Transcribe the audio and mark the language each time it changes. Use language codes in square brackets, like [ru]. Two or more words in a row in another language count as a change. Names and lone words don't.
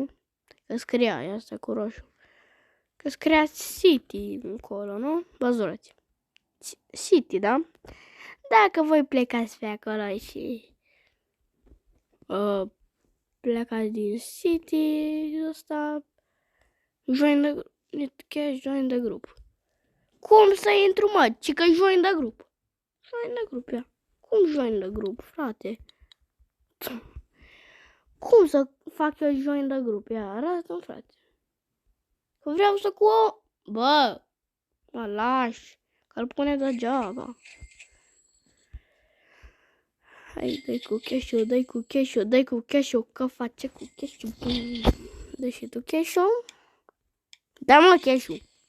[ro] Că scria asta cu roșu. Că scria City acolo, nu? Văzurați. City, da? Dacă voi plecați pe acolo și plecați din City ăsta, [en] join the group. [ro] Cum să intru, mă? Ci că [en] join the group. Join the group, ia. Cum join the group, [ro] frate? Cum să fac eu [en] join the group? [ro] Ia, arată-mi, frate. Că vreau să Bă, mă lași. Că-l pune degeaba. Hai, dai cu cash-ul, că face cu cash-ul. Dă și tu cash-ul. Da, mă, cash-ul.